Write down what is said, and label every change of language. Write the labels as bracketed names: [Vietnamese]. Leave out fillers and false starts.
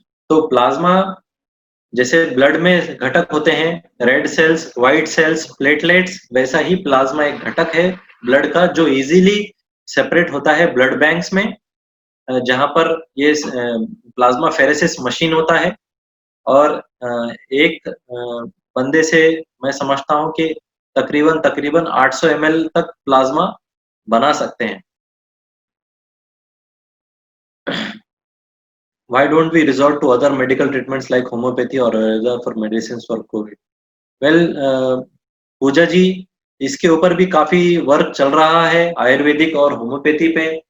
[Hindi] तो प्लाज्मा जैसे ब्लड में घटक होते हैं, red cells, white cells, platelets, वैसा ही प्लाज्मा एक घटक है ब्लड का जो इजीली सेपरेट होता है ब्लड बैंक्स में, जहां पर ये प्लाज्मा फेरेसिस मशीन होता है. और एक बंदे से मैं समझता हूं कि तकरीबन 800 ml तक प्लाज्मा बना सकते हैं. [English] Why don't we resort to other medical treatments like homeopathy or other for medicines for COVID? [Hindi] Well, पूजा जी, इसके ऊपर भी काफी वर्क चल रहा है आयुर्वेदिक और होम्योपैथी पे.